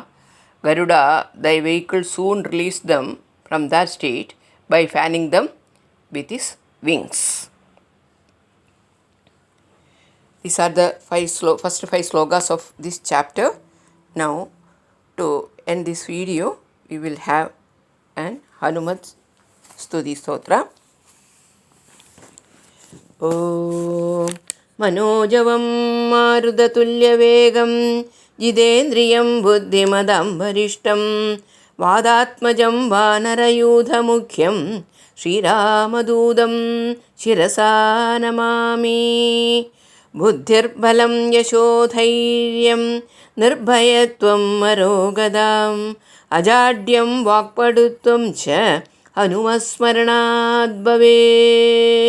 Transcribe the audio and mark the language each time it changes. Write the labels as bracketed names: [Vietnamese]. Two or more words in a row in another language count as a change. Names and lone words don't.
[English] Garuda, thy vehicle, soon released them from that state by fanning them with his wings. These are the first five slokas of this chapter. Now, to end this video, we will have an Hanumat Stuti Stotra. [Sanskrit] Om Manojavam Marudatulyavegam Jidendriyam Buddhimadam Varishtam വാദാത്മജം വാനരയൂഥമുഖ്യം ശ്രീരാമദൂതം ശിരസാ നമാമി. ബുദ്ധിർബലം യശോധൈര്യം നിർഭയത്വം മരോഗതാം അജാഡ്യം വാക്പടുത്വം ച ഹനുമസ്മരണാത് ഭവേത്.